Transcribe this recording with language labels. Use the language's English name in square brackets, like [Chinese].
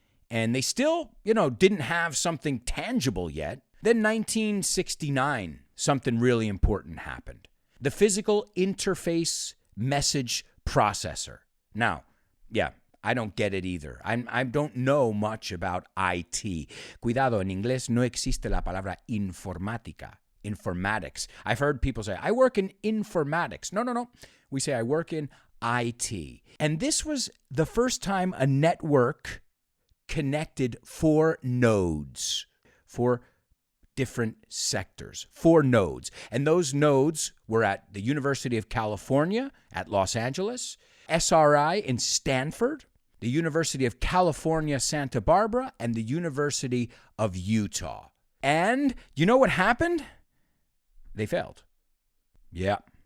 [English] And they still, didn't have something tangible yet. Then 1969, something really important happened. The Physical Interface Message Processor. Now, yeah, I don't get it either. I don't know much about IT. [Spanish] Cuidado, en inglés no existe la palabra informática, informatics. [English] I've heard people say, I work in informatics. No. We say, I work in IT. And this was the first time a network connected 4 nodes, 4 different sectors, 4 nodes. And those nodes were at the University of California at Los Angeles, SRI in Stanford, the University of California, Santa Barbara, and the University of Utah. And you know what happened? They failed. Yeah,